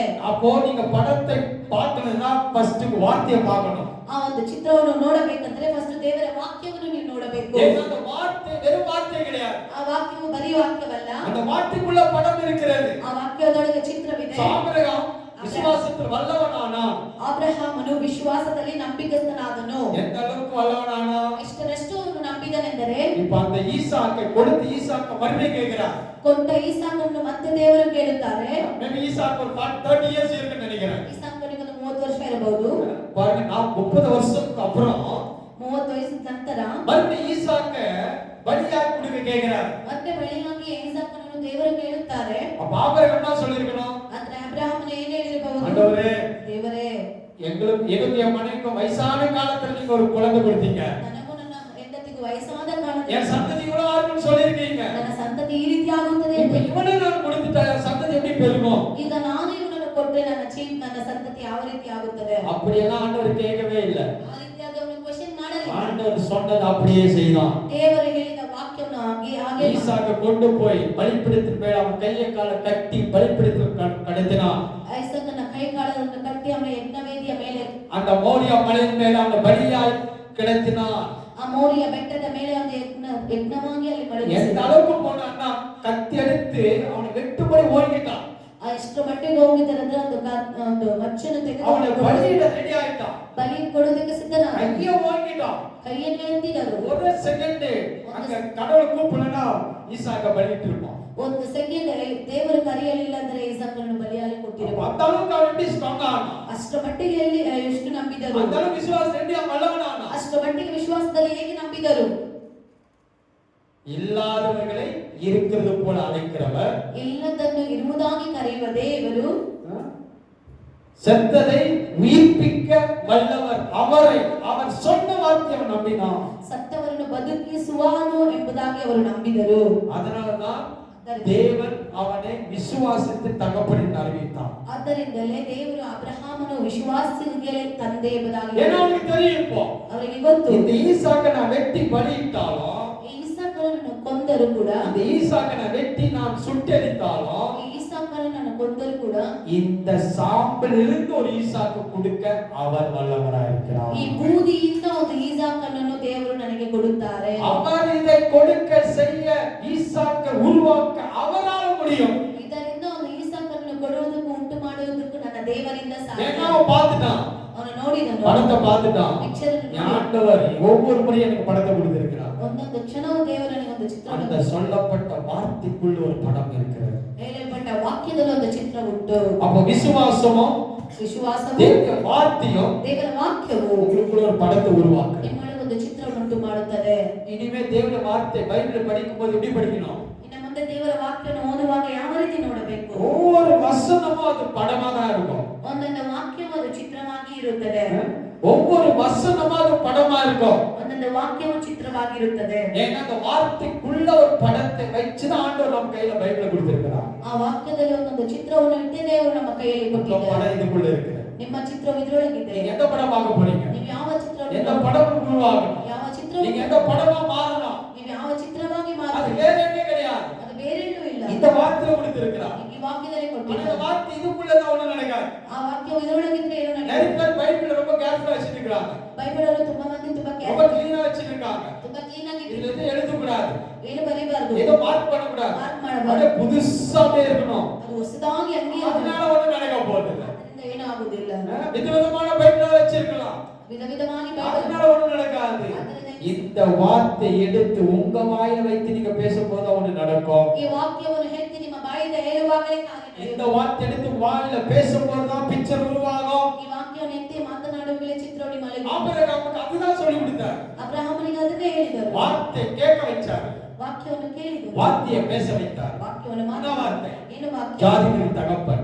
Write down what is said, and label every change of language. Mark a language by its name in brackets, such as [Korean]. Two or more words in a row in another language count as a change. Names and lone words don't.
[Tamil] அப்போ நீங்க படத்தை பார்க்கணும்னா ஃபர்ஸ்ட் வார்த்தையை பார்க்கணும். [Kannada] ಆ ಒಂದು ಚಿತ್ರವನ್ನು ನೋಡಬೇಕಂದ್ರೆ ಫಸ್ಟ್ ದೇವರ ವಾಕ್ಯವನ್ನು ನೀವು ನೋಡಬೇಕು. [Tamil] ஏன்னா அந்த வார்த்தை வெறும் வார்த்தை கிடையாது. [Kannada] ಆ ವಾಕ್ಯವು ಬರೀ ವಾಕ್ಯವಲ್ಲ, [Tamil] அந்த வார்த்தைக்குள்ள படம் இருக்கிறது. [Kannada] ಆ ವಾಕ್ಯದೊಳಗೆ ಚಿತ್ರವಿದೆ. [Tamil] ஆபிரகாம் விசுவாசத்தில் வல்லவனானா, [Kannada] ಅಬ್ರಹಾಮನು ವಿಶ್ವಾಸದಲ್ಲಿ ನಂಬಿಕಸ್ಥನಾದನು. [Tamil] எந்த அளவுக்கு வல்லவனானா, [Kannada] ಎಷ್ಟರಷ್ಟು ಅವನು ನಂಬಿದನೆಂದರೆ [Tamil] இப்ப அந்த ஈசாக்கை கொடுத்து ஈசாக்க மறுபடியும் கேக்குறார். [Kannada] ಕೊಟ್ಟ ಈಸಾಕನ್ನು ಮತ್ತೆ ದೇವರು ಕೇಳುತ್ತಾರೆ. [Tamil] மேபி ஈசாக்கு ஒரு 30 இயர்ஸ் இருக்குன்னு நினைக்கிறேன். [Kannada] ಈಸಾಕನಿಗೆ ಒಂದು 30 ವರ್ಷ ಇರಬಹುದು. [Tamil] பாருங்க, நான் 30 வருஷத்துக்கு அப்புறம் [Kannada] 30 ವಯಸ್ಸಿನ ನಂತರ [Tamil] மறுபடியும் ஈசாக்க பலியாய் கொடுக்க கேக்குறார். [Kannada] ಮತ್ತೆ ಬಳಿಯಾಗಿ ಈಸಾಕನನ್ನು ದೇವರು ಕೇಳುತ್ತಾರೆ. [Tamil] அப்ப ஆபிரகாம் என்ன சொல்லிருக்கணும்? [Kannada] ಆದ್ರೆ ಅಬ್ರಹಾಮನು ಏನು ಹೇಳಿರಬಹುದು? [Tamil] ஆண்டவரே, [Kannada] ದೇವರೇ, [Tamil] எனக்கு என் மனைவிக்கும் வயசான காலத்துல நீங்க ஒரு குழந்தை கொடுத்தீங்க, [Kannada] ನನಗೂ ನನ್ನ ಹೆಂಡತಿಗೂ ವಯಸ್ಸಾದ ಕಾಲದಲ್ಲಿ [Tamil] என் சந்ததி இவ்வளவு ஆகும்னு சொல்லிருக்கீங்க. [Kannada] ನನ್ನ ಸಂತತಿ ಈ ರೀತಿ ಆಗುತ್ತದೆ [Tamil] இப்ப [Kannada] ಎಂದು. [Tamil] இவனை நான் கொடுத்துட்டா என் சந்ததி எப்படி பெருகும்? [Kannada] ಈಗ ನಾನು ಇವನನ್ನು ಕೊಟ್ಟರೆ ನನ್ನ ಸಂತತಿ ಯಾವ ರೀತಿ ಆಗುತ್ತದೆ? [Tamil] அப்படியெல்லாம் ஆண்டவர் கேட்கவே இல்லை. [Kannada] ಆ ರೀತಿಯಾಗಿ ಅವನು ಕ್ವೆಶ್ಚನ್ ಮಾಡಲಿಲ್ಲ. [Tamil] ஆண்டவர் சொன்னது அப்படியே செய்தான். [Kannada] ದೇವರು ಹೇಳಿದ ವಾಕ್ಯವನ್ನು ಹಾಗೆ [Tamil] ஈசாக்க கொண்டு போய் பலிபீடத்தின் மேல் அவன் கையை காலை கட்டி பலிபீடத்தில் கடத்தினான். [Kannada] ಐಸಕನ ಕೈ ಕಾಲನ್ನು ಕಟ್ಟಿ ಅವನ ಯಜ್ಞವೇದಿಯ ಮೇಲೆ [Tamil] அந்த மோரியா மலையின் மேல் அவன் பலியாய் கிடத்தினான். [Kannada] ಆ ಮೋರಿಯ ಬೆಟ್ಟದ ಮೇಲೆ ಒಂದು ಯಜ್ಞವಾಗಿ ಅಲ್ಲಿ [Tamil] எந்த [Kannada] ಮಡಗಿಸಿದ. [Tamil] அளவுக்கு போனான்னா கத்தி எடுத்து அவனை வெட்டுபடி ஓடிட்டான். [Kannada] ಎಷ್ಟು ಮಟ್ಟಿಗೆ ಹೋಗಿದ್ದಾರಂದ್ರೆ ಒಂದು ಮಚ್ಚನ್ನು [Tamil] அவனை [Kannada] ತೆಗೆದು [Tamil] பலியிட ரெடி ஆயிட்டான். [Kannada] ಬಲಿ ಕೊಡುವುದಕ್ಕೆ ಸಿದ್ಧನಾದ. [Tamil] கையை ஓடிட்டான். [Kannada] ಕೈಯನ್ನು ಎತ್ತಿದರು. [Tamil] ஒரு செகண்ட் அங்க கடவுளை கூப்பிடலன்னா ஈசாக்க பலியிட்டு இருப்பான். [Kannada] ಒಂದು ಸೆಕೆಂಡ್ ದೇವರು ಕರೆಯಲಿಲ್ಲ ಅಂದ್ರೆ ಈಸಾಕನನ್ನು ಬಲಿಯಾಗಿ ಕೊಟ್ಟಿರುವ. [Tamil] அந்த அளவுக்கு அவன் எப்படி ஸ்ட்ராங் ஆனான்? [Kannada] ಅಷ್ಟರ ಮಟ್ಟಿಗೆ ಎಷ್ಟು ನಂಬಿದರು? [Tamil] அந்த அளவுக்கு விசுவாசம் எப்படி அவன் வல்லவனானா? [Kannada] ಅಷ್ಟರ ಮಟ್ಟಿಗೆ ವಿಶ್ವಾಸದಲ್ಲಿ ಹೇಗೆ ನಂಬಿದರು? [Tamil] இல்லாதவர்களை இருக்கிறது போல அழைக்கிறவர், [Kannada] ಇಲ್ಲದನ್ನು ಇರುವುದಾಗಿ ಕರೆಯುವ ದೇವರು, [Tamil] செத்ததை உயிர்ப்பிக்க வல்லவர். அவர் சொன்ன வார்த்தையை நம்பினான். [Kannada] ಸತ್ತವರನ್ನು ಬದುಕಿಸುವನು ಎಂಬುದಾಗಿ ಅವರು ನಂಬಿದರು. [Tamil] அதனாலதான் தேவன் அவனை விசுவாசித்து தகப்பன் என்று அறிவித்தார். [Kannada] ಆದ್ದರಿಂದಲೇ ದೇವರು ಅಬ್ರಹಾಮನು ವಿಶ್ವಾಸಿಗೆ ತಂದೆ ಎಂಬುದಾಗಿ. [Tamil] ஏன்னா அவனுக்கு தெரியும், இப்போ [Kannada] ಅವರಿಗೆ ಗೊತ್ತು, [Tamil] இந்த ஈசாக்கை நான் வெட்டி பலியிட்டாலும், [Kannada] ಈಸಾಕನನ್ನು ಕೊಂದರು ಕೂಡ, [Tamil] இந்த ஈசாக்கை நான் வெட்டி நான் சுட்டெரித்தாலும், [Kannada] ಈಸಾಕನನ್ನು ಕೊಂದರು ಕೂಡ [Tamil] இந்த சாம்பலிலிருந்து ஒரு ஈசாக்கு கொடுக்க அவர் வல்லவராய் இருக்கிறார். [Kannada] ಈ ಬೂದಿಯಿಂದ ಒಂದು ಈಸಾಕನನ್ನು ದೇವರು ನನಗೆ ಕೊಡುತ್ತಾರೆ. [Tamil] அவர் இதை கொடுக்க செய்ய ஈசாக்கை உருவாக்க அவரால் முடியும். [Kannada] ಇದರಿಂದ ಒಂದು ಈಸಾಕನನ್ನು ಕೊಡುವ ದೇವರಿಂದ ಸಾಧ್ಯ. [Tamil] ஏன்னா அவன் பார்த்துட்டான், [Kannada] ಅವನು ನೋಡಿದನು, [Tamil] படத்தை பார்த்துட்டான். [Kannada] ಪಿಕ್ಚರ್ ಅನ್ನು [Tamil] ஆண்டவர் ஒவ்வொரு முறையும் எனக்கு படத்தை கொடுத்திருக்கிறார். [Kannada] ಒಂದೊಂದು ಕ್ಷಣವೂ ದೇವರು ನನಗೆ ಒಂದು [Tamil] அந்த [Kannada] ಚಿತ್ರವನ್ನು, [Tamil] சொல்லப்பட்ட வார்த்தைக்குள்ள ஒரு படம் இருக்கிறது. [Kannada] ಹೇಳಲ್ಪಟ್ಟ ವಾಕ್ಯದಲ್ಲಿ ಒಂದು ಚಿತ್ರ ಉಂಟು. [Tamil] அப்ப விசுவாசமும் [Kannada] ವಿಶ್ವಾಸವು, [Tamil] தேவ வார்த்தையும் [Kannada] ದೇವರ ವಾಕ್ಯವು [Tamil] உங்களுக்குள்ள ஒரு படத்தை உருவாக்குது. [Kannada] ನಿಮ್ಮೊಳಗೆ ಒಂದು ಚಿತ್ರವನ್ನು ಉಂಟು ಮಾಡುತ್ತದೆ. [Tamil] இனிமே தேவனுடைய வார்த்தை பைபிள் படிக்கும்போது எப்படி படிக்கணும்? [Kannada] ಇನ್ನು ಮುಂದೆ ದೇವರ ವಾಕ್ಯವನ್ನು ಓದುವಾಗ ಯಾವ ರೀತಿ ನೋಡಬೇಕು? [Tamil] ஒவ்வொரு வசனமும் அது படமா தான் இருக்கும். [Kannada] ಒಂದೊಂದು ವಾಕ್ಯವು ಅದು ಚಿತ್ರವಾಗಿ ಇರುತ್ತದೆ. [Tamil] ஒவ்வொரு வசனமும் அது படமா இருக்கும். [Kannada] ಒಂದೊಂದು ವಾಕ್ಯವು ಚಿತ್ರವಾಗಿರುತ್ತದೆ. [Tamil] ஏன்னா அந்த வார்த்தைக்குள்ள ஒரு படத்தை வச்சுதான் ஆண்டவர் நம்ம கையில பைபிளை கொடுத்திருக்கிறார். [Kannada] ಆ ವಾಕ್ಯದಲ್ಲಿ ಒಂದೊಂದು ಚಿತ್ರವನ್ನು ಇಟ್ಟೇ ದೇವರು ನಮ್ಮ ಕೈಯಲ್ಲಿ [Tamil] உங்க [Kannada] ಕೊಟ್ಟಿದ್ದಾರೆ. [Tamil] படம் இதுக்குள்ள இருக்கு. [Kannada] ನಿಮ್ಮ ಚಿತ್ರವು ಇದರೊಳಗಿದೆ. [Tamil] நீங்க எந்த படம் பார்க்க போறீங்க? [Kannada] ನೀವು ಯಾವ ಚಿತ್ರವನ್ನು, [Tamil] எந்த படம் உருவாகணும்? [Kannada] ಯಾವ ಚಿತ್ರವನ್ನು, [Tamil] நீங்க எந்த படமா மாறணும்? [Kannada] ನೀವು ಯಾವ ಚಿತ್ರವಾಗಿ [Tamil] அது [Kannada] ಮಾರಬೇಕು? [Tamil] வேற எங்கே கிடையாது. [Kannada] ಅದು ಬೇರೆಲ್ಲೂ ಇಲ್ಲ. [Tamil] இந்த வார்த்தையை கொடுத்திருக்கிறார். [Kannada] ಈ ವಾಕ್ಯದಲ್ಲಿ [Tamil] ஆனா இந்த [Kannada] ಕೊಟ್ಟಿದ್ದಾರೆ. [Tamil] வார்த்தை இதுக்குள்ள தான் ஒண்ணு நடக்காது. [Kannada] ಆ ವಾಕ್ಯವು ಇದರೊಳಗಿದ್ರೆ ಏನು [Tamil] நிறைய [Kannada] ನಡೆಯುತ್ತೆ? [Tamil] பேர் பைபிளை ரொம்ப கேர்ஃபுல்லா வச்சிருக்காங்க. [Kannada] ಬೈಬಲ್ ಅನ್ನು ತುಂಬಾ ಮಂದಿ ತುಂಬಾ [Tamil] ரொம்ப [Kannada] ಕೇರ್ಫುಲ್, [Tamil] கிளீனா வச்சிருக்காங்க. [Kannada] ತುಂಬಾ ಕ್ಲೀನ್ ಆಗಿ [Tamil] இதுல எதுவும் எழுத கூடாது. [Kannada] ಏನು ಬರೀಬಾರದು, [Tamil] ஏதோ மார்க் பண்ண கூடாது. [Kannada] ಮಾರ್ಕ್ [Tamil] அப்படியே [Kannada] ಮಾಡಬಾರದು. [Tamil] புதுசாவே இருக்கணும். [Kannada] ಅದು ಹೊಸದಾಗಿ ಹಂಗೆ [Tamil] அதனால ஒண்ணு நடக்க போகுது இல்ல. [Kannada] ಅದರಿಂದ ಏನೂ ಆಗುವುದಿಲ್ಲ. [Tamil] விதவிதமான பைபிளை வச்சிருக்கலாம். [Kannada] ವಿಧ ವಿಧವಾಗಿ ಬೈಬಲ್, [Tamil] அதனால ஒண்ணு நடக்காது. இந்த வார்த்தை எடுத்து உங்க வாயில வைத்து நீங்க பேசும்போது ஒண்ணு நடக்கும். [Kannada] ಈ ವಾಕ್ಯವನ್ನು ಹೇಳ್ತಿ ನಿಮ್ಮ ಬಾಯಿಂದ ಹೇಳುವಾಗಲೇ ಕಾರ್ಯ [Tamil] இந்த [Kannada] ನಡೆಯುವುದು. [Tamil] வார்த்தை எடுத்து வாயில பேசும்போது தான் பிக்சர் உருவாகும். [Kannada] ಈ ವಾಕ್ಯವನ್ನು ಎತ್ತಿ ಮಾತನಾಡುವಾಗಲೇ ಚಿತ್ರವು ನಿಮ್ಮಲ್ಲಿ. [Tamil] ஆபிரகாமுக்கு அதுதான் சொல்லி கொடுத்தார். [Kannada] ಅಬ್ರಹಾಮನಿಗೆ ಅದನ್ನೇ ಹೇಳಿದರು. [Tamil] வார்த்தை கேட்க வச்சார். [Kannada] ವಾಕ್ಯವನ್ನು ಕೇಳಿದರು, [Tamil] வார்த்தையை பேச வைத்தார். [Kannada] ವಾಕ್ಯವನ್ನು [Tamil] என்ன [Kannada] ಮಾತನಾಡಿದರು. [Tamil] வார்த்தை? [Kannada] ಏನು ವಾಕ್ಯ? [Tamil] ஜாதிகளுக்கு தகப்பன்,